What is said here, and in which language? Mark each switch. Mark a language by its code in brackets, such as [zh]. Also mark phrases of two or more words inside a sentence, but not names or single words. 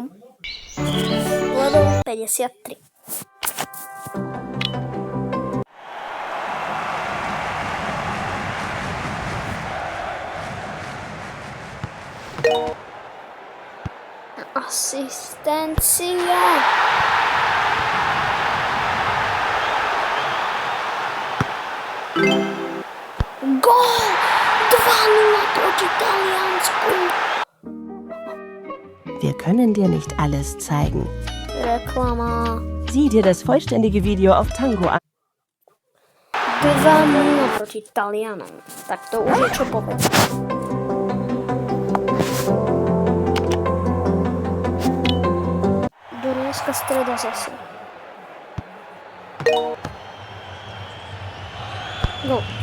[sk] Level 53. Asistencia. Gól! 2-0 proti Taliansku. [de] Wir können dir nicht alles zeigen. [sk] Reklama. [de] Sieh dir das vollständige Video auf Tango an. [sk] 2-0 proti Talianom. Tak to už je čo povedať. Dunajská streda zase. Gól.